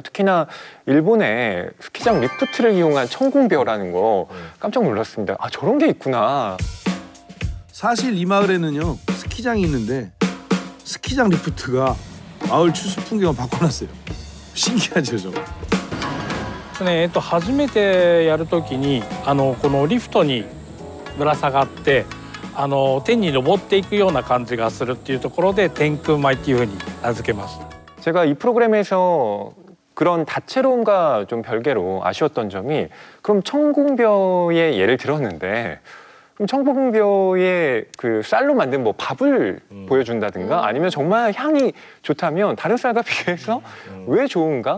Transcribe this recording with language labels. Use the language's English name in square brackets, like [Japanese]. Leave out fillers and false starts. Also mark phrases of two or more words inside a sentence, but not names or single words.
[Korean] 특히나 일본의 스키장 리프트를 이용한 천공벼라는 거 깜짝 놀랐습니다. 아, 저런 게 있구나. 사실 이 마을에는요 스키장이 있는데 스키장 리프트가 마을 추수 풍경을 바꿔놨어요. 신기하죠, 저거. [Japanese] 初めてやるときにこのリフトにぶら下がって天に昇っていくような感じがするっていうところで天空舞っていうふうに名付けました。 [Korean] 제가 이 프로그램에서 그런 다채로움과 좀 별개로 아쉬웠던 점이 그럼 천공벼의 예를 들었는데 그럼 청봉벼의 그 쌀로 만든 뭐 밥을 보여준다든가 아니면 정말 향이 좋다면 다른 쌀과 비교해서 왜 좋은가?